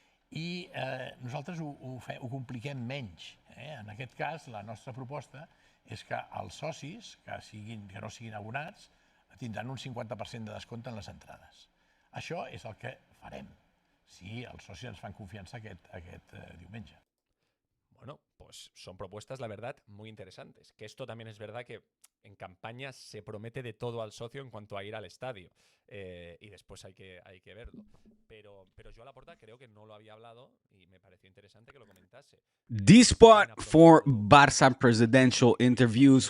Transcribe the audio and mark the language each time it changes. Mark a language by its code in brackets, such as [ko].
[ca] I nosaltres ho compliquem menys. En aquest cas, la nostra proposta és que els socis, que no siguin abonats, tindran un 50% de descompte en les entrades. Això és el que farem, si els socis ens fan confiança aquest diumenge. [es] Bueno, pues son propuestas, la verdad, muy interesantes. Que esto también es verdad que en campaña se promete de todo al socio en cuanto a ir al estadio. Y después hay que verlo. Pero Joan Laporta creo que no lo había hablado y me pareció interesante que lo comentase. [en] The spot for Barça presidential interviews.